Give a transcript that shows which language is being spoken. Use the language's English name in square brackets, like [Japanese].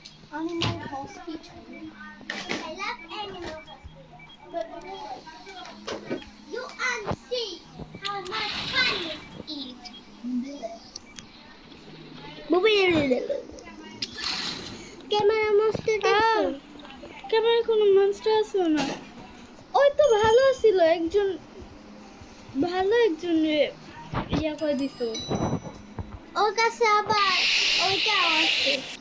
[English] Animal hospital. I love animal hospital. But you see how much fun it is. [Bangla] Camera master camera কোনো master আছে না ওই তো ভালো ছিল একজন ইয়া করে দিত ওর কাছে আবার ওইটাও আছে